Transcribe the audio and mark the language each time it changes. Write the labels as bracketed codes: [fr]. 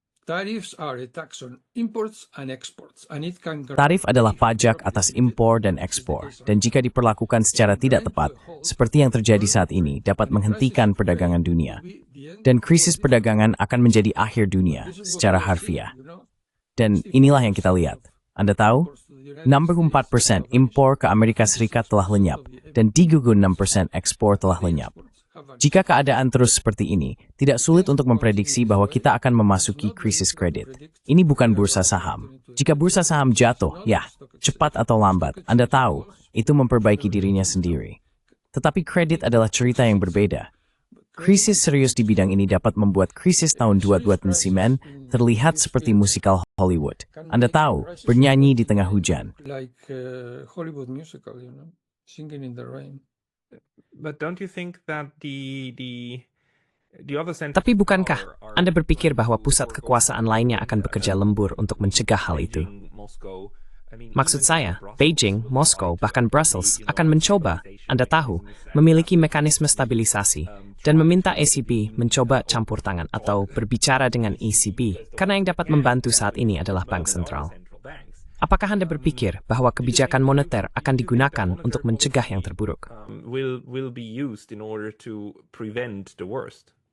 [en] Tariffs are a tax on imports and exports, and it can... [id] Tarif adalah pajak atas impor dan ekspor, dan jika diperlakukan secara tidak tepat, seperti yang terjadi saat ini, dapat menghentikan perdagangan dunia. Dan krisis perdagangan akan menjadi akhir dunia, secara harfiah. Dan inilah yang kita lihat. Anda tahu, 64% impor ke Amerika Serikat telah lenyap, dan 36% ekspor telah lenyap. Jika keadaan terus seperti ini, tidak sulit untuk memprediksi bahwa kita akan memasuki krisis kredit. Ini bukan bursa saham. Jika bursa saham jatuh, ya, cepat atau lambat, Anda tahu, itu memperbaiki dirinya sendiri. Tetapi kredit adalah cerita yang berbeda. Krisis serius di bidang ini dapat membuat krisis tahun 2020 semen terlihat seperti musikal Hollywood. Anda tahu, bernyanyi di tengah hujan. [en] Like Hollywood musical, singing in the rain. But don't you think that the other center... [id] Tapi bukankah Anda berpikir bahwa pusat kekuasaan lainnya akan bekerja lembur untuk mencegah hal itu? Maksud saya, Beijing, Moskow, bahkan Brussels akan mencoba, Anda tahu, memiliki mekanisme stabilisasi dan meminta ECB mencoba campur tangan atau berbicara dengan ECB karena yang dapat membantu saat ini adalah bank sentral. Apakah Anda berpikir bahwa kebijakan moneter akan digunakan untuk mencegah yang terburuk? [en] Will be used in order to prevent the worst.